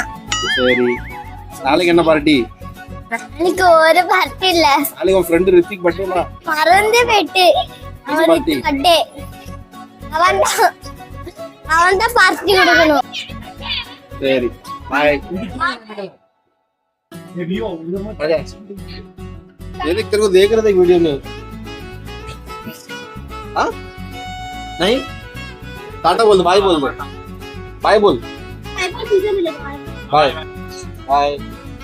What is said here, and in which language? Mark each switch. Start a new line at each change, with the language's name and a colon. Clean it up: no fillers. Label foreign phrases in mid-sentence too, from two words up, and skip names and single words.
Tamil: சரி, நாளைக்கு என்ன பார்ட்டி? நாளைக்கு ஒரு பார்ட்டி இல்ல. நாளைக்கு உன் ஃப்ரெண்ட் ரித்திக் பர்த்டே. மறந்து போயிட்டு அவனுக்கு பர்த்டே. அவன் தான் பார்ட்டி கொடுக்கணும். சரி பாய்.
Hindi: ये तेरे को देख रहे थे वीडियो में. हाँ नहीं, टाटा बोल दो, बाय बोल दो, बाय बोल, बाय बाय.